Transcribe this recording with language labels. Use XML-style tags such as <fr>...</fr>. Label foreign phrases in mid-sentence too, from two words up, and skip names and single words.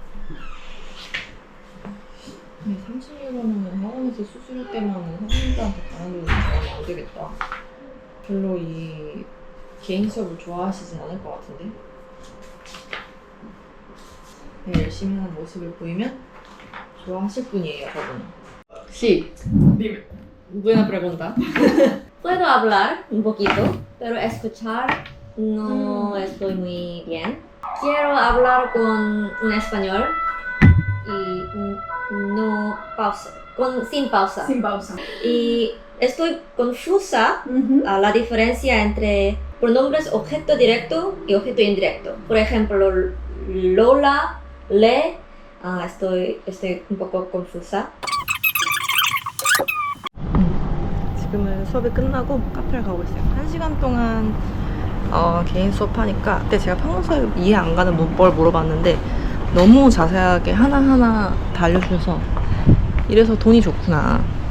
<ko>30유로면 학원에서 수수료 때문에 선생님들한테 가는 게 안 되겠다. 별로 이 개인 수업을 좋아하시진 않을 것 같은데. 네, 열심히 하는 모습을 보이면 좋아하실 분이에요, 저분은.</ko> <es>Sí. Dime. Buena pregunta. Puedo hablar un poquito, pero escuchar no estoy muy bien. Quiero hablar con un español y no pausa, sin pausa. Sin pausa. Y estoy confusa a la diferencia entre pronombres objeto directo y objeto indirecto. Por ejemplo, Lola, Le, estoy un poco confusa.</es> <ko>지금은 수업이 끝나고 카페를 가고 있어요. 1시간 동안 개인 수업하니까 그때 제가 평소에 이해 안 가는 문법을 물어봤는데 너무 자세하게 하나하나 다 알려주셔서 이래서 돈이 좋구나.</ko>